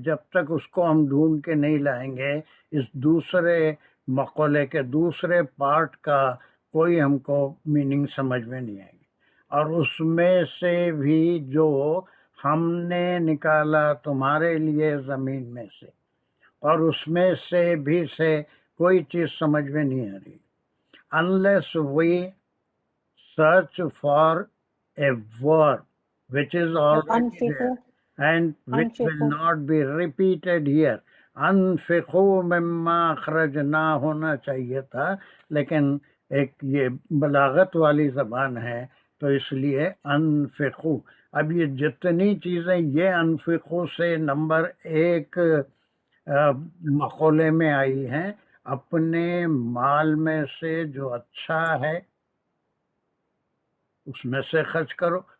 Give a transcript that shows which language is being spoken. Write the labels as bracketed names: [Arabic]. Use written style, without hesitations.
[Urdu] جب تک اس کو ہم ڈھونڈ کے نہیں لائیں گے، اس دوسرے مقولے کے دوسرے پارٹ کا کوئی ہم کو میننگ سمجھ میں نہیں آئے گی. اور اس میں سے بھی جو ہم نے نکالا تمہارے لیے زمین میں سے، اور اس میں سے بھی سے کوئی چیز سمجھ میں نہیں آ رہی. [English] unless we search for a word which is already there and which will not be repeated here. [Urdu] انفقو مما اخرجنا ہونا چاہیے تھا، لیکن ایک یہ بلاغت والی زبان ہے تو اس لیے انفقو. اب یہ جتنی چیزیں یہ انفقو سے نمبر 1 مقولے میں آئی ہیں، اپنے مال میں سے جو اچھا ہے اس میں سے خرچ کرو.